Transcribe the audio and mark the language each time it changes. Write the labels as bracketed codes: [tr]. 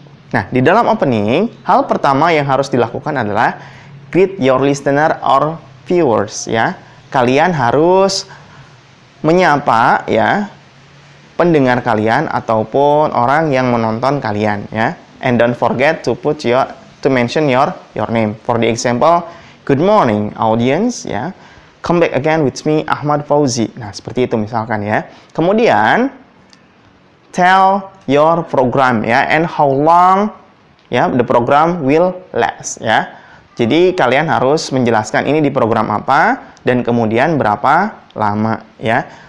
[id] Nah, di dalam opening, hal pertama yang harus dilakukan adalah [en] greet your listener or viewers [id] ya. Kalian harus menyapa ya pendengar kalian ataupun orang yang menonton kalian ya. [en] And don't forget to mention your name. For the example, good morning audience ya. Come back again with me, Ahmad Fauzi. [id] Nah, seperti itu misalkan ya. Kemudian, [en] tell your program ya, and how long ya the program will last ya. [id] Jadi kalian harus menjelaskan ini di program apa dan kemudian berapa lama ya.